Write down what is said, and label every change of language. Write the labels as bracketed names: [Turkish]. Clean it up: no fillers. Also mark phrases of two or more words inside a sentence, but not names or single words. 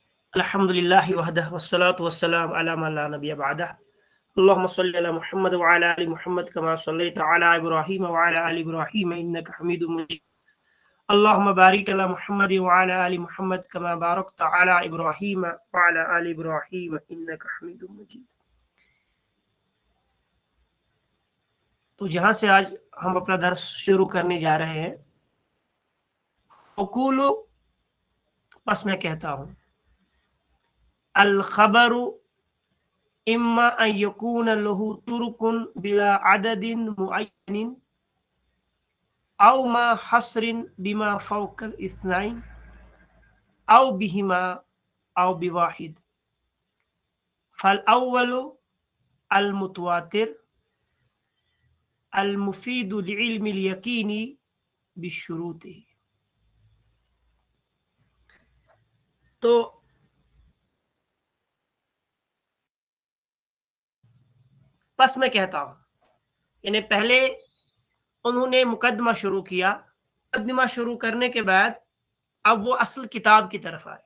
[Arabic] الحمد لله وحده والصلاة والسلام على من لا نبي بعده. اللهم صل على محمد وعلى آل محمد كما صليت على إبراهيم وعلى آل إبراهيم إنك حميد مجيد. اللهم بارك على محمد وعلى آل محمد كما باركت على إبراهيم وعلى آل إبراهيم إنك حميد مجيد. [Urdu] تو جہاں سے آج ہم اپنا درس شروع کرنے جا رہے ہیں، اقول، بس میں کہتا ہوں, [Arabic] الخبر إما أن يكون له طرق بلا عدد معين أو مع حصر بما فوق الاثنين أو بهما أو بواحد. فالأول المتواتر المفيد للعلم اليقيني بشروطه. [Urdu] تو بس میں کہتا ہوں، یعنی پہلے انہوں نے مقدمہ شروع کیا. مقدمہ شروع کرنے کے بعد اب وہ اصل کتاب کی طرف آئے.